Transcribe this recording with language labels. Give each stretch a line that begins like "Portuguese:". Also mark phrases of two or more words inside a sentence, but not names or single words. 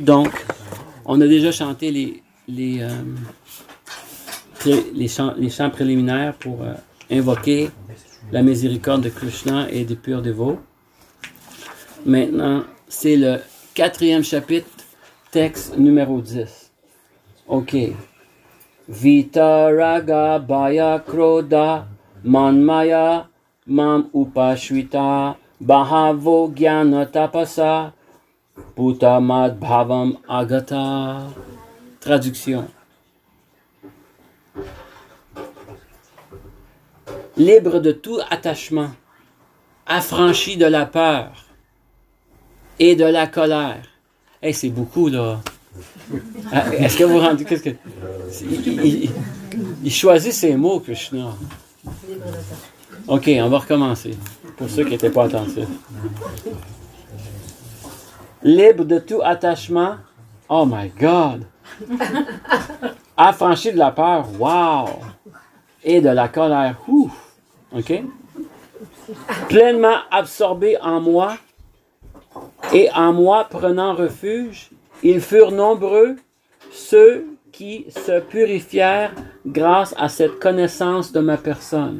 French: Donc, on a déjà chanté les chants préliminaires pour invoquer la miséricorde de Krishna et des purs dévots. Maintenant, c'est le 4e chapitre, texte numéro 10. OK.
Sanskrit: वीतराग भय क्रोध मन्मया माम् उपश्विता बहवो ज्ञान तपसा पूतमद् भावम् आगता.
French: Traduction. Libre de tout attachement, affranchi de la peur et de la colère. Hey, c'est beaucoup, là. Est-ce que vous vous rendez compte? Il choisit ses mots, Krishna. OK, on va recommencer. Pour ceux qui n'étaient pas attentifs. Libre de tout attachement.
English: Oh my God!
French: Affranchi de la peur.
English: Wow!
French: Et de la colère. Ouf! OK? Pleinement absorbé en moi et en moi prenant refuge, ils furent nombreux ceux qui se purifièrent grâce à cette connaissance de ma personne.